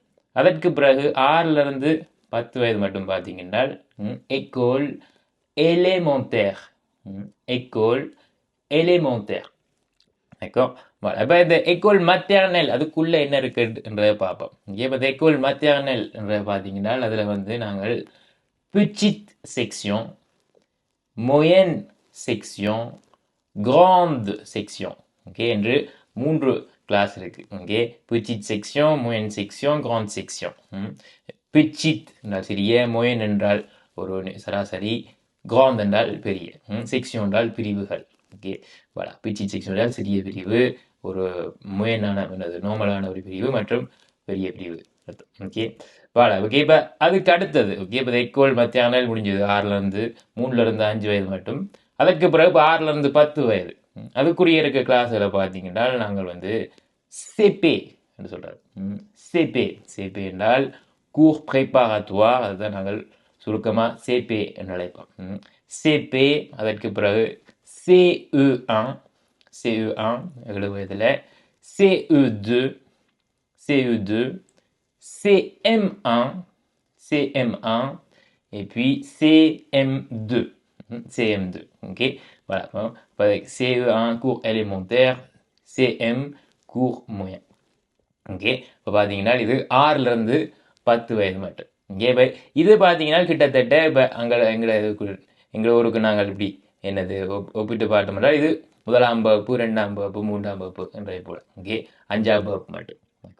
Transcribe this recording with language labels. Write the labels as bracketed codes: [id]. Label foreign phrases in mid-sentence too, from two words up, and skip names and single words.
[ta] அதற்கு பிறகு 6லேருந்து 10 வயது மட்டும் பார்த்தீங்கன்னா [fr] école élémentaire. école élémentaire. [ta] அப்போ இந்த [fr] école maternelle [ta] அதுக்குள்ளே என்ன இருக்குன்றதை பார்ப்போம். இப்போ இந்த [fr] école maternelle [ta] என்றதை பார்த்தீங்கன்னா அதில் வந்து நாங்கள் [fr] petite section, moyenne section, grande section. [ta] ஓகே என்று 3 கிளாஸ் இருக்கு. ஓகே. [fr] petite section, moyenne section, grande section. [ta] petite என்றால் சிறிய, moyenne என்றால் ஒரு சராசரி, grande என்றால் பெரிய, section என்றால் பிரிவுகள். ஓகே. voilà. [fr] petite section [ta] என்றால் சிறிய பிரிவு, ஒரு moyenneான நார்மலான ஒரு பிரிவு மற்றும் பெரிய பிரிவு. ஓகே. voilà. ஓகே. இப்போ அதுக்கு அடுத்தது ஓகே. இப்போ [fr] école maternelle [ta] முடிஞ்சது 3லேருந்து 5 வயது மட்டும். அதற்கு பிறகு 6லேருந்து 10 வயது அதுக்குரிய இருக்க கிளாஸில் பார்த்தீங்கன்னா நாங்கள் வந்து CP என்று சொல்கிறார். [fr] CP. CP என்றால் cours préparatoire. [ta] அதுதான் நாங்கள் சுருக்கமாக CP என்று அழைப்போம். CP. அதற்கு பிறகு CE1. CE1 7 வயதில். CE2. CE2. CM1. CM1. [fr] et puis CM2. CM2. Ok. Voilà. CE1 cours élémentaire. CM cours moyen. [ta] ஓகே. இப்போ பார்த்தீங்கன்னா இது 6லேருந்து 10 வயது மட்டும். ஓகே. இப்போ இது பார்த்தீங்கன்னா கிட்டத்தட்ட இப்போ எங்கள் ஊருக்கு நாங்கள் இப்படி என்னது ஒப்பிட்டு பார்த்தோம்னா இது 1ஆம் வகுப்பு, 2ஆம் வகுப்பு, 3ஆம் வகுப்பு என்றதை போல. ஓகே. 5ஆம் வகுப்பு மட்டும். ஓகே.